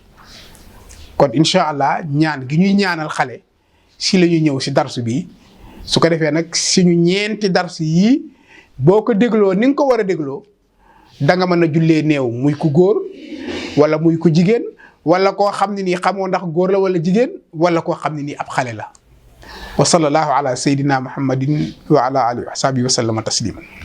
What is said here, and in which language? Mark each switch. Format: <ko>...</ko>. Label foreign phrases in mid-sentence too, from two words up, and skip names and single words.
<wo>kon</wo> <ar>إن شاء الله</ar> <wo>ñaan gi ñuy ñaanal xale si la ñuy ñëw si darsu bi. su ko defee nag suñu ñeenti darsu yii boo ko dégloo ni nga ko war a dégloo da nga mën a jullee néew, muy ku góor wala muy ku jigéen, wala koo xam ne nii xamoo ndax góor la wala jigéen, wala koo xam ne nii ab xale la.</wo> <ar>وصلى الله على سيدنا محمد وعلى آله وصحبه وسلم تسليما.</ar>